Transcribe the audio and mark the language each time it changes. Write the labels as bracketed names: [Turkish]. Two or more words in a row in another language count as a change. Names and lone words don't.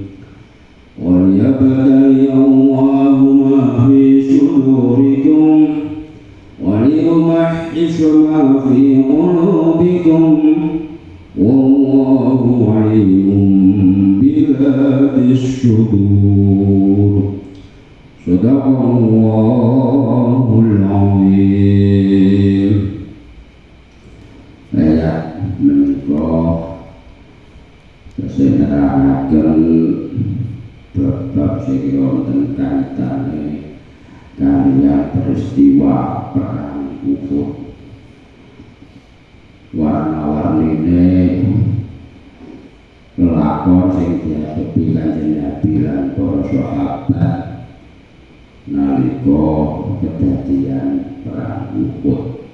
[Arabic] وليبتلي الله ما في صدوركم وليمحص ما في قلوبكم والله عليم بذات الصدور صدق الله العظيم. [Javanese] Ayat menika keseneraken bab sing wonten kaitane karya peristiwa perang Uhud. Warna-warnine kelakon sing dihadapi Kanjeng Nabi lan para sahabat nalika kedadian perang Uhud.